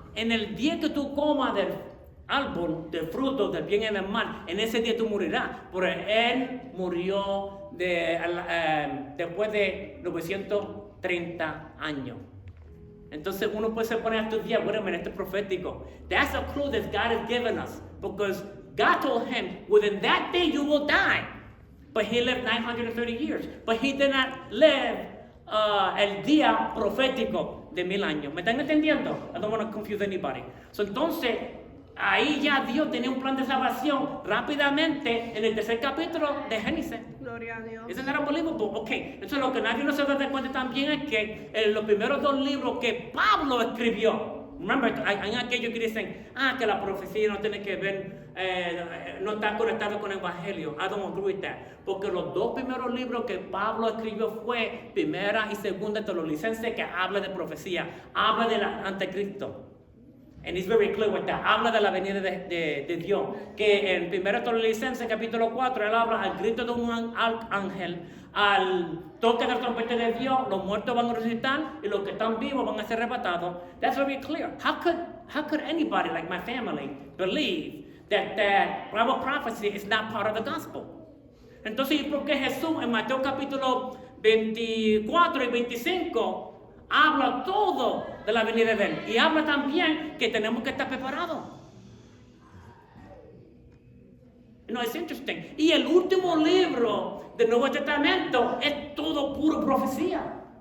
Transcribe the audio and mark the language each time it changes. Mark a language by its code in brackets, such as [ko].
[es] en el día que tú comas del árbol, del fruto, del bien y del mal, en ese día tú morirás. Pero él murió después de 930 años. Entonces uno puede se poner a estudiar, bueno, esto es profético. [en] That's a clue that God has given us. Because God told him, within that day you will die. But he lived 930 years. But he did not live [es] el día profético de 1000 años. ¿Me están entendiendo? [en] I don't want to confuse anybody. [es] So, entonces, ahí ya Dios tenía un plan de salvación rápidamente en el tercer capítulo de Génesis. Gloria a Dios. [en] Isn't that unbelievable? [es] Ok, entonces lo que nadie no se da cuenta también es que los primeros 2 libros que Pablo escribió, remember, hay aquellos que dicen, que la profecía no tiene que ver, no está conectado con el evangelio. [en] I don't agree with that. [es] Porque los 2 primeros libros que Pablo escribió fue Primera y Segunda Tesalonicenses, que habla de profecía, habla del anticristo. [en] And he's very clear with that. [es] Habla de la venida de Dios. Que en 1 Tesalonicenses capítulo 4, él habla al grito de un ángel, al toque de la trompeta de Dios, los muertos van a resucitar y los que están vivos van a ser arrebatados. [en] That's very clear. How could anybody like my family believe that Bible prophecy is not part of the gospel? [es] Entonces, ¿y por qué Jesús en Mateo capítulo 24 y 25 habla todo de la venida de él? Y habla también que tenemos que estar preparados. No, es interesting. Y el último libro del Nuevo Testamento es todo puro profecía.